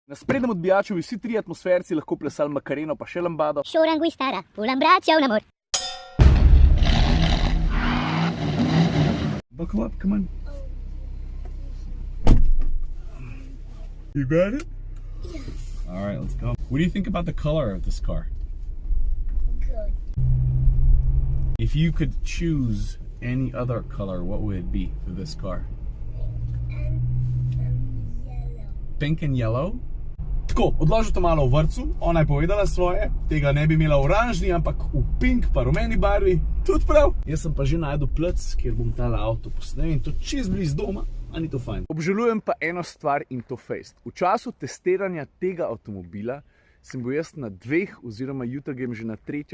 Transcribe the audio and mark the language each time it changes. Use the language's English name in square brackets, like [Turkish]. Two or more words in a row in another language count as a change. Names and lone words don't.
[Slovenian] Na sprednjem odbijaču bi vsi 3 atmosferci lahko plesali Macareno pa še lambado. Šorangu stara, [Italian] un abbraccio, un amor. [English] Buckle up, come on. You got it? Yes. All right, let's go. What do you think about the color of this car? Good. If you could choose any other color, what would it be for this car? Yellow. Pink and yellow? [Slovenian] Tako, odložil to malo v vrtcu, ona je povedala svoje, tega ne bi imela v oranžni, ampak v pink pa rumeni barvi, tudi prav. Jaz sem pa že najdel plec, kjer bom tale avto posnel in to čez bliz doma, a ni to fajn. Obžalujem pa eno stvar in to fejst. V času testiranja tega avtomobila sem bil jaz na 2 oziroma jutri grem že na 3.